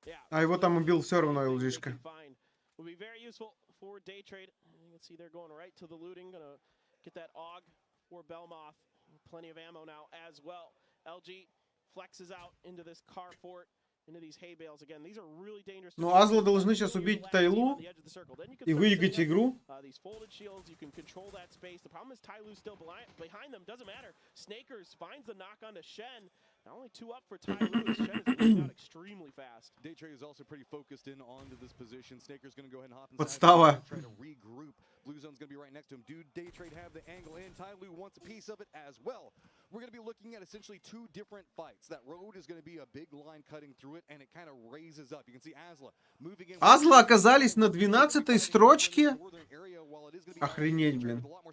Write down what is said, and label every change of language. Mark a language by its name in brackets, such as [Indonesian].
[Russian] А его там убил все равно LG-шка. [English] Will be very useful for Day Trade. You can see they're going right to the looting. Gonna get that AUG. For Belmoth, plenty of ammo now as well. LG flexes out into this car fort, into these hay bales again. These are really dangerous. [Russian] Ну, Азлы должны сейчас убить Тайлу и выиграть игру. [English] These folded shields, you can control that space. The problem is Tyloo's still behind them. Doesn't matter. Snakers finds the knock onto Shen. Now only 2 up for Tyloo. Shen is moving out extremely fast. Day Trade is also pretty focused in onto this position. Snaker's going to go ahead and hop inside. [Russian] Подстава. [English] Try to regroup. Blue zone's going to be right next to him. Dude, Day Trade have the angle in. Tyloo wants a piece of it as well. We're going to be looking at essentially 2 different fights. That road is going to be a big line cutting through it, and it kind of raises up. You can see Azla moving in. [Russian] Азлы оказались на 12-й строчке. Охренеть, блин.